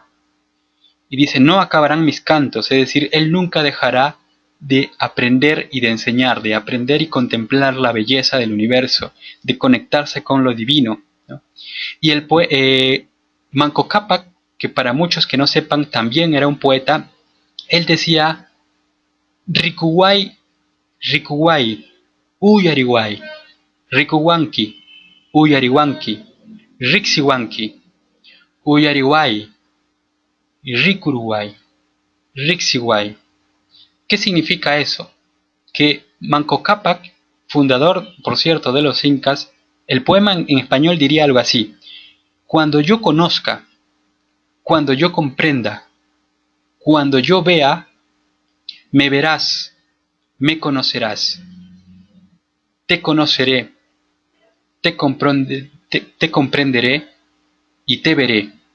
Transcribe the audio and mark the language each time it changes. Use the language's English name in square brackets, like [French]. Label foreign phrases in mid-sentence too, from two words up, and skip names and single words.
[Spanish] Y dice, no acabarán mis cantos, es decir, él nunca dejará de aprender y de enseñar, de aprender y contemplar la belleza del universo, de conectarse con lo divino, ¿no? Y Manco Cápac, que para muchos que no sepan también era un poeta, él decía, [Quechua] Rikuway, Rikuway, Uyariway, Rikuwanki, Uyariwanki, Rixiwanki, Uyariway, Rikuruway, Rixiway. [Spanish] ¿Qué significa eso? Que Manco Cápac, fundador, por cierto, de los incas, el poema en español diría algo así: cuando yo conozca, cuando yo comprenda, cuando yo vea, me verás, me conocerás, te conoceré, te comprenderé y te veré.